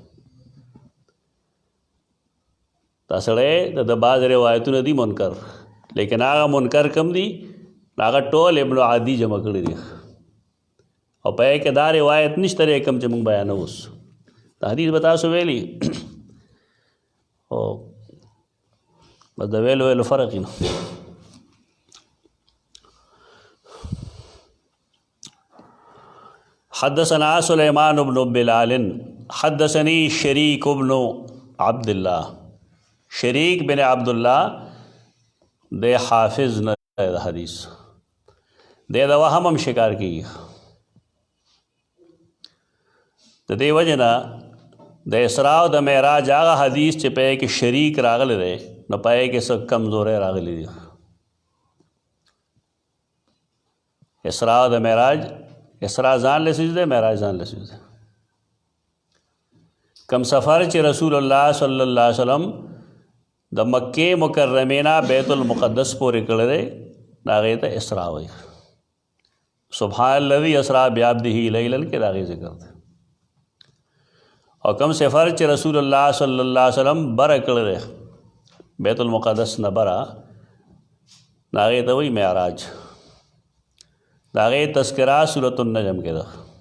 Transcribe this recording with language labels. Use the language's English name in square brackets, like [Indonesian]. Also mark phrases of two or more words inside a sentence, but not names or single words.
[Pashto] دا سړی د بعض روایتونه دي منکر، لیکن هغه منکر کم دي، هغه ټول ابن عدی جمع کړي دي، او په کې دا روایت نشته کم چې موږ بیانوو. اوس دا حدیث به تاسو ویلي، او بس د ویلو فرق یې نه. [Arabic] حدثنا سلیمان بن بلال حدثني شریک بن عبد الله. [Pashto] شریک بن عبد الله د حافظ نه د حدیث د وهم هم شکار کیږي. د دې وجه نه د اسراء او د معراج هغه حدیث چې په کې شریک راغلی دی نو په کې څه کمزورۍ راغلی دي. اسراء او د معراج، اسراء ځان له سجده، معراج ځان له سجده. کم سفر چې رسول الله [Arabic] صلی الله علیه وسلم [Pashto] د مکې مکرمې نه بیت المقدس پورې کړی دی، هغې ته اسراء وایي. [Arabic] سبحان الذي اسرا بعبده لیلا [Pashto] کې د هغې ذکر دی. او کم سفر چې رسول الله [Arabic] صلی الله علیه وسلم [Pashto] بره کړی دی بیت المقدس نه بره، هغې ته وایي معراج. د هغې تذکره سورة النجم کې ده.